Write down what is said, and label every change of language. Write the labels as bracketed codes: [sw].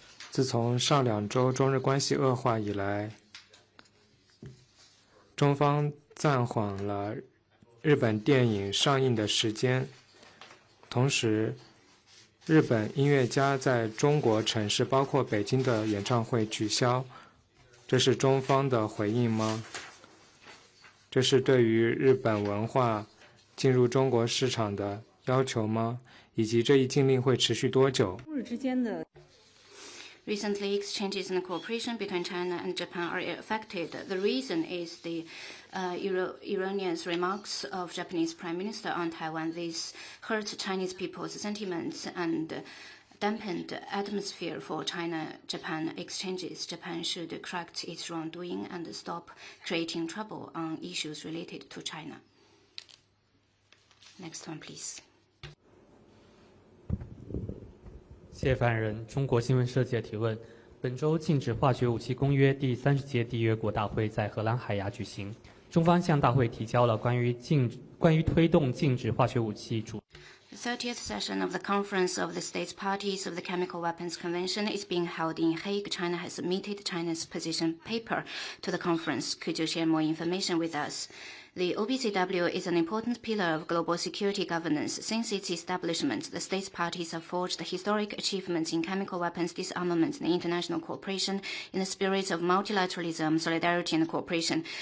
[zh] 自从上2周中日关系恶化以来，中方暂缓了日本电影上映的时间，同时日本音乐家在中国城市包括北京的演唱会取消，这是中方的回应吗？这是对于日本文化进入中国市场的要求吗？以及这一禁令会持续多久？中日之间的 [en] Recently, exchanges and cooperation between China and Japan are affected. The reason is the erroneous remarks of Japanese Prime Minister on Taiwan. This hurt Chinese people's sentiments and dampened atmosphere for China-Japan exchanges. Japan should correct its wrongdoing and stop creating trouble on issues related to China. Next one, please. [zh] 谢凡人，中国新闻社记者提问：本周禁止化学武器公约第30届缔约国大会在荷兰海牙举行，中方向大会提交了关于推动禁止化学武器主。 [en] The 30th session of the Conference of the States Parties of the Chemical Weapons Convention is being held in Hague. China has submitted China's position paper to the conference. Could you share more information with us? The OPCW is an important pillar of global security governance. Since its establishment, the states parties have forged historic achievements in chemical weapons disarmament and international cooperation in the spirit of multilateralism, solidarity, and cooperation.